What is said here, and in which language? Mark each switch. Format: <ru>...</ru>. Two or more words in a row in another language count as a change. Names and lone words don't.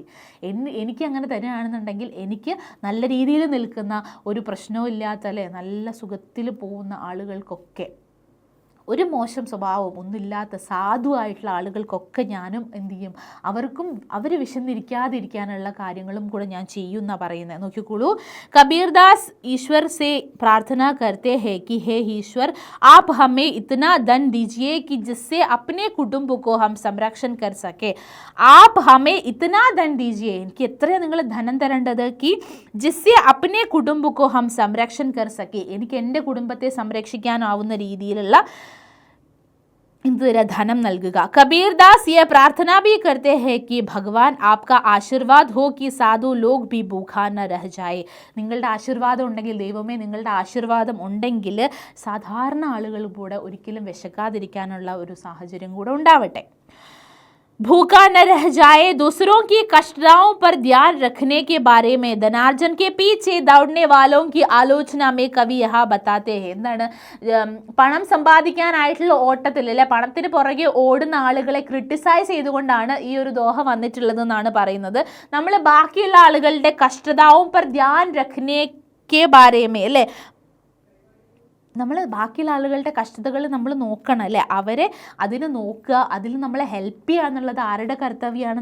<ml>എനിക്ക് അങ്ങനെ തന്നെയാണെന്നുണ്ടെങ്കിൽ എനിക്ക് നല്ല രീതിയിൽ നിൽക്കുന്ന, ഒരു പ്രശ്നവും ഇല്ലാത്ത അല്ലേ, നല്ല സുഖത്തിൽ പോകുന്ന ആളുകൾക്കൊക്കെ ഒരു മോശം സ്വഭാവവും ഒന്നുമില്ലാത്ത സാധുവായിട്ടുള്ള ആളുകൾക്കൊക്കെ ഞാനും എന്ത് ചെയ്യും, അവർക്കും അവർ വിശന്നിരിക്കാതിരിക്കാനുള്ള കാര്യങ്ങളും കൂടെ ഞാൻ ചെയ്യും എന്നാണ് പറയുന്നത്.</ml> <hi>നോക്കിക്കോളൂ, कबीरदास ईश्वर से प्रार्थना करते हैं कि हे ईश्वर आप हमें इतना धन दीजिए कि जिससे अपने कुटुंब को हम संरक्षण कर सके. आप हमें इतना धन दीजिए,</hi> <ml>എനിക്ക് എത്രയാണ് നിങ്ങൾ ധനം തരേണ്ടത്,</ml> <hi>कि जिससे अपने कुटुंब को हम संरक्षण कर सके,</hi> <ml>എനിക്ക് എൻ്റെ കുടുംബത്തെ സംരക്ഷിക്കാനാവുന്ന രീതിയിലുള്ള धनम നൽകുക.</ml> <hi>कबीरदास ये प्रार्थना भी करते हैं कि भगवान आपका आशीर्वाद हो कि साधु लोग भी भूखा न रह जाए.</hi> <ml>നിങ്ങളുടെ ആശീർവാദം ഉണ്ടെങ്കിൽ, ദൈവമേ നിങ്ങളുടെ ആശീർവാദം ഉണ്ടെങ്കിൽ സാധാരണ ആളുകൾ കൂടെ ഒരിക്കലും വിശക്കാതിരിക്കാനുള്ള ഒരു സാഹചര്യം കൂടെ ഉണ്ടാവട്ടെ.</ml> <hi>भूखा न रह जाए, दूसरों की कष्टताओं पर ध्यान रखने के बारे में धनार्जन के पीछे दौड़ने वालों की आलोचना में कवि यहाँ बताते हैं.</hi> <ml>എന്താണ്, പണം സമ്പാദിക്കാനായിട്ടുള്ള ഓട്ടത്തിൽ അല്ലെ, പണത്തിന് പുറകെ ഓടുന്ന ആളുകളെ ക്രിട്ടിസൈസ് ചെയ്തുകൊണ്ടാണ് ഈ ഒരു ദോഹ വന്നിട്ടുള്ളതെന്നാണ് പറയുന്നത്. നമ്മൾ ബാക്കിയുള്ള ആളുകളുടെ</ml> <hi>कष्टताओं पर ध्यान रखने के बारे में</hi> <ml>അല്ലേ, നമ്മൾ ബാക്കിയുള്ള ആളുകളുടെ കഷ്ടതകൾ നമ്മൾ നോക്കണം അല്ലേ, അവരെ അതിന് നോക്കുക, അതിൽ നമ്മളെ ഹെൽപ്പ് ചെയ്യുക എന്നുള്ളത് ആരുടെ കർത്തവ്യമാണ്?</ml>